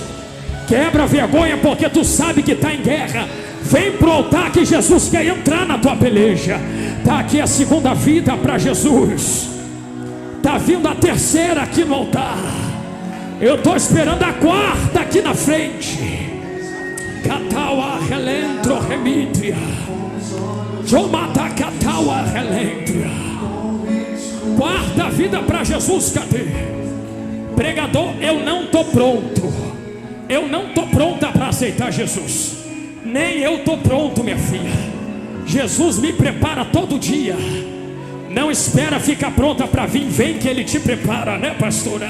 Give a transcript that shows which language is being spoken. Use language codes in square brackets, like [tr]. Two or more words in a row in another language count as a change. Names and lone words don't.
[pt] Quebra a vergonha, porque tu sabe que está em guerra. Vem pro altar que Jesus quer entrar na tua peleja. Está aqui a segunda vida para Jesus. Está vindo a terceira aqui no altar. Eu estou esperando a quarta aqui na frente. Cataua relentro remitria. Jomata cataua relentria. Quarta vida para Jesus, cadê? Pregador, eu não estou pronto. Eu não estou pronta para aceitar Jesus. Nem eu estou pronto, minha filha. Jesus me prepara todo dia. Não espera ficar pronta para vir. Vem que Ele te prepara, né, pastora?